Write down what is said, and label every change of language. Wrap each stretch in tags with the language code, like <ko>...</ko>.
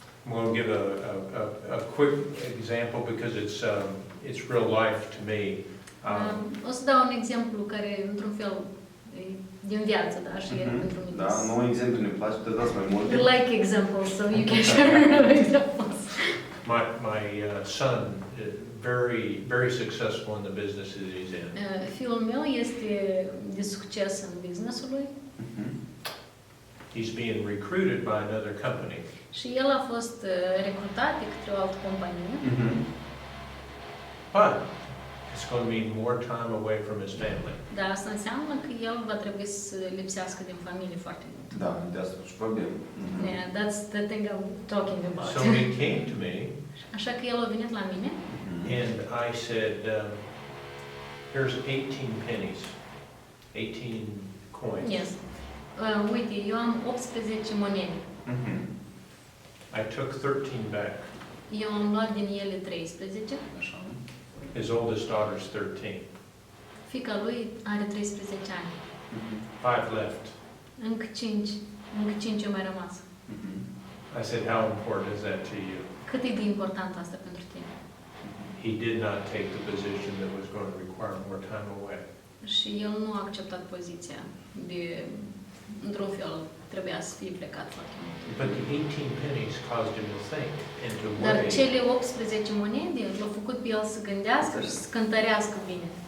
<en>We'll give a quick example because it's real life to me.</en> <ro>O să dau un exemplu care, într-un fel, e din viață, da, și e pentru mine. Da, nouă exemplu ne place, te dați mai multe.</ro> <en>We like examples, so you can share examples. My son is very successful in the business that he's in.</en> <ro>Fiul meu este de succes în businessul lui.</ro> <en>He's being recruited by another company.</en> <ro>Și el a fost recrutat de către o altă companie.</ro> <en>But it's going to mean more time away from his family.</en> <ro>Dar asta înseamnă că el va trebui să lipsească din familie foarte mult. Da, de asta și vorbim.</ro> <en>Yeah, that's the thing I'm talking about. So he came to me.</en> <ro>Așa că el a venit la mine.</ro> <en>And I said, here's 18 pennies, 18 coins. Yes.</en> <ro>Uite, eu am 18 monede.</ro> <en>I took 13 back.</en> <ro>Eu am luat din ele 13. Așa.</ro> <en>His oldest daughter's 13.</en> <ro>Fiica lui are 13 ani.</ro> <en>5 left.</en> <ro>Încă 5 au mai rămas.</ro> <en>I said, how important is that to you?</en> <ro>Cât e de important asta pentru tine?</ro> <en>He did not take the position that was going to require more time away.</en> <ro>Și el nu a acceptat poziția de, într-un fel, trebuia să fie plecat foarte mult.</ro> <en>But the 18 pennies caused him to think and to</en> <ro>Dar</ro> <en>weigh.</en> <ro>cele 18 monede l-au făcut pe el să gândească și să cântărească bine.</ro>